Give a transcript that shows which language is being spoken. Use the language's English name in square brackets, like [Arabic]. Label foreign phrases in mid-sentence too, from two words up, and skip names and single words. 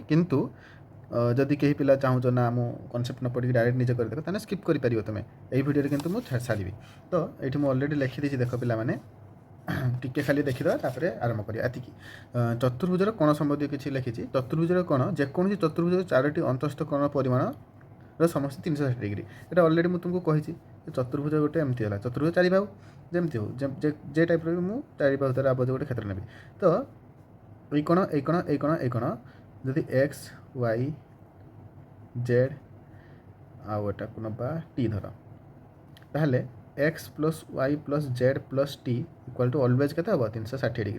[Odia] କିନ୍ତୁ ଯଦି କେହି ପିଲା ଚାହୁଁଛ ନା ମୁଁ କନସେପ୍ଟ ନ ପଢ଼ିକି ଡାଇରେକ୍ଟ ନିଜେ କରି ଦେଖ, ତାହେଲେ ସ୍କିପ୍ କରିପାରିବ ତୁମେ। ଏଇ ଭିଡ଼ିଓରେ କିନ୍ତୁ ମୁଁ ସାରିବି। ତ ଏଇଠି ମୁଁ ଅଲରେଡ଼ି ଲେଖିଦେଇଛି, ଦେଖ ପିଲାମାନେ ଟିକେ ଖାଲି ଦେଖିଦେବା, ତାପରେ ଆରମ୍ଭ କରିବା। ଏତିକି ଚତୁର୍ଭୁଜର କୋଣ ସମ୍ବନ୍ଧୀୟ କିଛି ଲେଖିଛି। ଚତୁର୍ଭୁଜର କୋଣ ଯେକୌଣସି ଚତୁର୍ଭୁଜର 4ଟି ଅନ୍ତଃସ୍ଥ କୋଣ ପରିମାଣ ସମସ୍ତେ 360 डिग्री। [Bangla] এটা অলরেডি [Odia] ମୁଁ ତୁମକୁ କହିଛି ଚତୁର୍ଭୁଜ ଗୋଟେ ଏମିତି ହେଲା। ଚତୁର୍ଭୁଜ ଚାରି ବାହୁ ଯେମିତି ହଉ, ଯେ ଟାଇପ୍ର ବି ମୁଁ ଚାରି ବାହୁ ଦ୍ୱାରା ଆବଦ୍ଧ ଗୋଟେ କ୍ଷେତ୍ର ନେବି। ତ ଏଇ କୋଣ ଏଇ କୋଣ ଏଇ କୋଣ ଏଇ କୋଣ ଯଦି [English] x y z [Odia] ଆଉ ଏଟାକୁ ନେବା ଟି ଧର, ତାହେଲେ [English] x plus y plus z plus t equal to always [Odia] କେତେ ହେବ 360 डिग्री।